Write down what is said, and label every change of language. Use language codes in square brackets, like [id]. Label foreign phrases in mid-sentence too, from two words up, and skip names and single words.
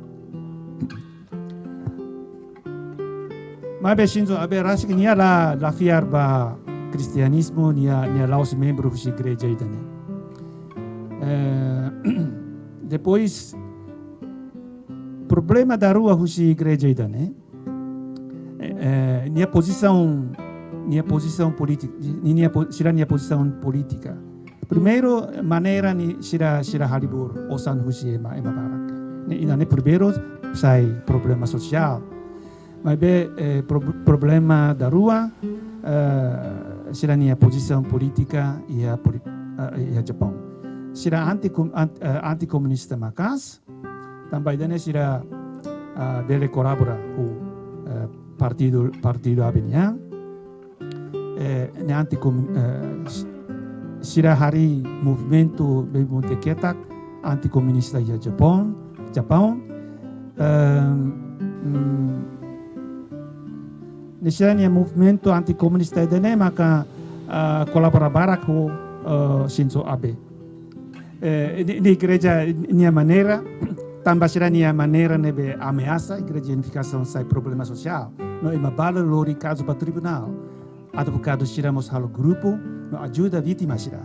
[tet] Mas Shinzo Abe rasik nia la fiar ba cristianismo nia laos membro husi igreja idane. Depois problema da rua husi igreja idane. Nia [pt] posição política, [tet] nia [pt] posição política. [tet] Primeiro maneira ni sira halibur osan husi ema barak. Idane primeiro sai [pt] problema social. [tet] Mas problema da rua sira nia [pt] posição política [tet] ia Japão. Sira anti-comunista makas, também dane sira bele [pt] colabora com partido [tet] Abenia. Ne sira hari movimento ketak anti-comunista ia Japão. [pt] Nessa movimento anti-comunista [tet] dane maka colabora barak com Shinzo Abe. Di igreja nia maneira, tambah sira nia maneira nebe ameaça igreja unificação sai [pt] problema social. [tet] No imabala lori [pt] caso para tribunal. [tet] Advogado sira mos halo grupo no ajuda vítima sira.